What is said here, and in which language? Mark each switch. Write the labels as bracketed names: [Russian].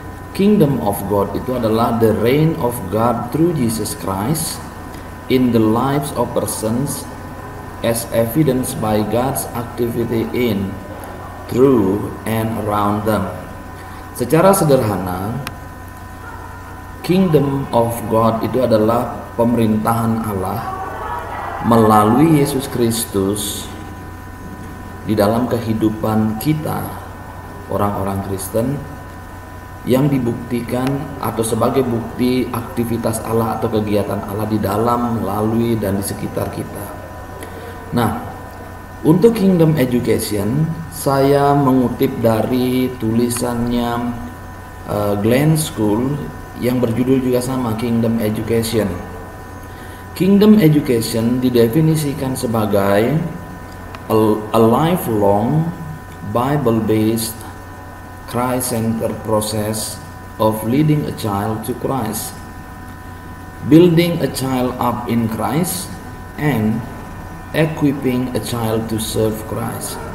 [English] Kingdom of God [Indonesian] itu adalah [English] the reign of God through Jesus Christ in the lives of persons as evidenced by God's activity in, through, and around them. [Indonesian] Secara sederhana, Kingdom of God itu adalah pemerintahan Allah melalui Yesus Kristus di dalam kehidupan kita, orang-orang Kristen, yang dibuktikan atau sebagai bukti aktivitas Allah atau kegiatan Allah di dalam, melalui, dan di sekitar kita. Nah, untuk Kingdom Education, saya mengutip dari tulisannya Glenn School yang berjudul juga sama, Kingdom Education. [English] Kingdom Education [Indonesian] didefinisikan sebagai [English] a lifelong Bible-based Christ-centered process of leading a child to Christ, building a child up in Christ, and equipping a child to serve Christ.